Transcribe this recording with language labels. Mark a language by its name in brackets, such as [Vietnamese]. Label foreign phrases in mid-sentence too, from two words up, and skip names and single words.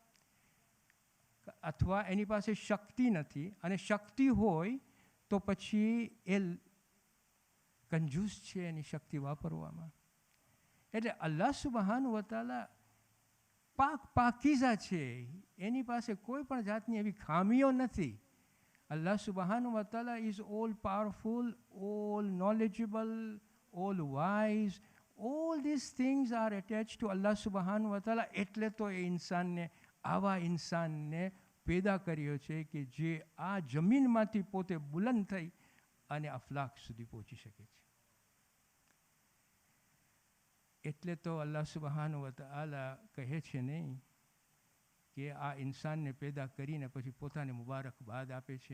[Gujarati] અથવા એની પાસે શક્તિ નથી અને શક્તિ હોય તો પછી એ કંજૂસ છે એની શક્તિ વાપરવામાં. એટલે [Arabic] الله سبحان و تعالى [Gujarati] પાકીઝા છે, એની પાસે કોઈ પણ જાતની એવી ખામીઓ નથી. [Arabic] الله سبحانه وتعالى [English] is all powerful, all knowledgeable, all wise, all this things are attach to [Arabic] الله سبحان وتعالى. [Gujarati] એટલે તો એ ઇન્સાનને, આવા ઇન્સાનને પેદા કર્યો છે કે જે આ જમીનમાંથી પોતે બુલંદ થઈ અને અફલાક સુધી પહોંચી શકે છે. એટલે તો [Arabic] الله سبحان وتعالى [Gujarati] કહે છે નહીં કે આ ઇન્સાનને પેદા કરીને પછી પોતાને મુબારકબાદ આપે છે.